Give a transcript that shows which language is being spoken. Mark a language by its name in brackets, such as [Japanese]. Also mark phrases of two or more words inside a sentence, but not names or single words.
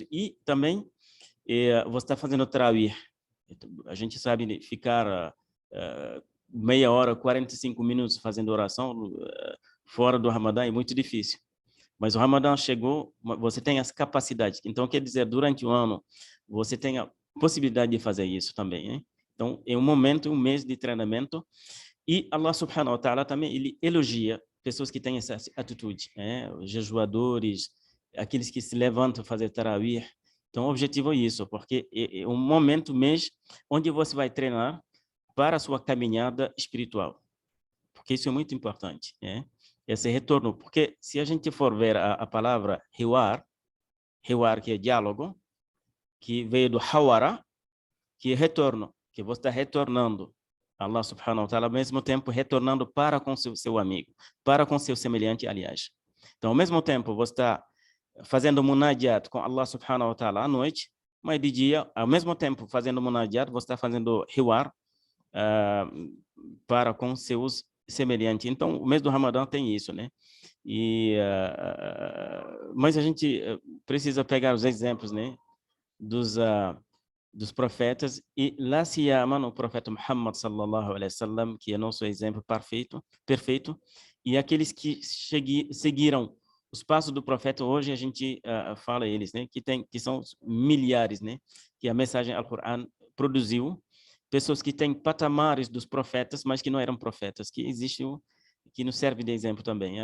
[Portuguese] E também você está fazendo tarawih. A gente sabe ficar meia hora, 45 minutos fazendo oração fora do Ramadã é muito difícil. Mas o Ramadã chegou, você tem as capacidades. Então, quer dizer, durante o ano, você tem a possibilidade de fazer isso também, né? Então, é um momento, um mês de treinamento. E [Arabic] الله سبحانه وتعالى [Portuguese] também, ele elogia pessoas que têm essa atitude, né? Os jejuadores, aqueles que se levantam a fazer tarawih. Então, o objetivo é isso, porque é um momento, mês, onde você vai treinar para a sua caminhada espiritual. Porque isso é muito importante, né? Esse retorno, porque se a gente for ver a palavra hiwar, que é diálogo, que veio do hawara, que é retorno, que você está retornando a [Arabic] الله سبحانه وتعالى, [Portuguese] ao mesmo tempo retornando para com seu amigo, para com seu semelhante, aliás. Então, ao mesmo tempo, você está fazendo munajat com [Arabic] الله سبحانه وتعالى [Portuguese] à noite, mas de dia, ao mesmo tempo fazendo munajat, você está fazendo hiwar para com seus semelhantes. Então, o mês do Ramadã tem isso, né? Mas a gente precisa pegar os exemplos, né, dos profetas, e lá se ama o profeta Muhammad [Arabic] صلى الله عليه وسلم, [Portuguese] que é nosso exemplo perfeito, e aqueles que seguiram os passos do profeta. Hoje a gente fala eles, né, que são milhares, né, que a mensagem Al-Qur'an produziu pessoas que têm patamares dos profetas, mas que não eram profetas, que existiu, que nos serve de exemplo também.